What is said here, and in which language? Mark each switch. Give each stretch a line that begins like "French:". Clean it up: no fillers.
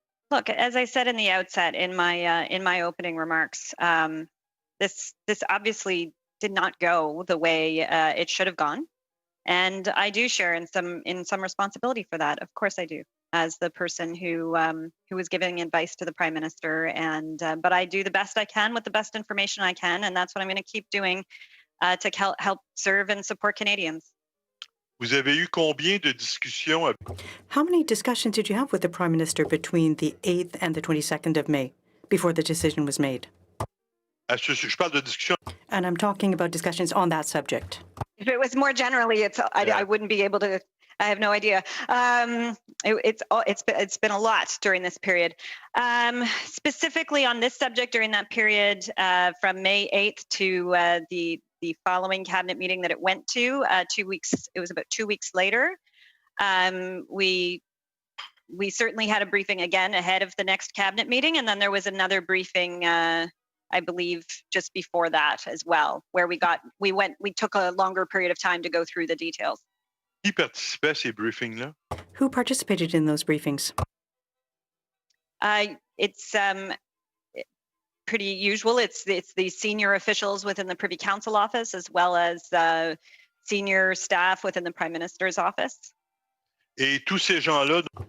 English: Look, as I said in the outset in my opening remarks, this obviously did not go the way it should have gone. And I do share in some responsibility for that. Of course I do. as the person who was giving advice to the Prime Minister. And but I do the best I can with the best information I can, and that's what I'm going to keep doing to help serve and support Canadians.
French: Vous avez eu combien de discussions?
English: How many discussions did you have with the Prime Minister between the 8th and the 22nd of May before the decision was made?
French: Je parle de discussions.
English: And I'm talking about discussions on that subject. If it was more generally, I wouldn't be able to. I have no idea. It's been a lot during this period. Specifically on this subject during that period from May 8th to the following cabinet meeting that it went to 2 weeks. It was about 2 weeks later. We certainly had a briefing again ahead of the next cabinet meeting, and then there was another briefing. I believe just before that as well, where we took a longer period of time to go through the details.
French: Qui participait à ces briefings-là?
English: Who participated in those briefings? It's pretty usual. It's the senior officials within the Privy Council office, as well as senior staff within the Prime Minister's office.
French: Et tous ces gens-là.